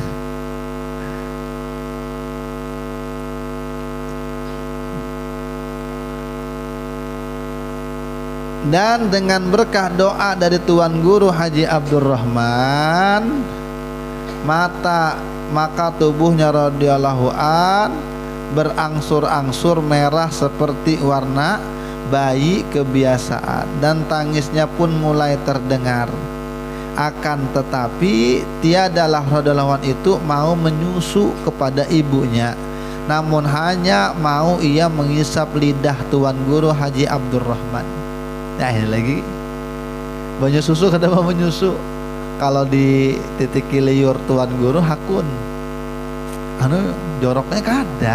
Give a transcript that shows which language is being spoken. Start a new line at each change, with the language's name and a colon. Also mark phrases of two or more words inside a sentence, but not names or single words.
Indonesian: Dan dengan berkah doa dari Tuan Guru Haji Abdurrahman, maka tubuhnya
Arabic: radhiyallahu an
Indonesian: berangsur-angsur merah seperti warna bayi kebiasaan, dan tangisnya pun mulai terdengar. Akan tetapi tiadalah
Arabic: radhiyallahu an
Indonesian: itu mau menyusu kepada ibunya, namun hanya mau ia mengisap lidah Tuan Guru Haji Abdurrahman.
Banjar: Nah ini lagi banyak susu, kada mau menyusu. kalau di titik liur tuan guru hakun anu joroknya kada.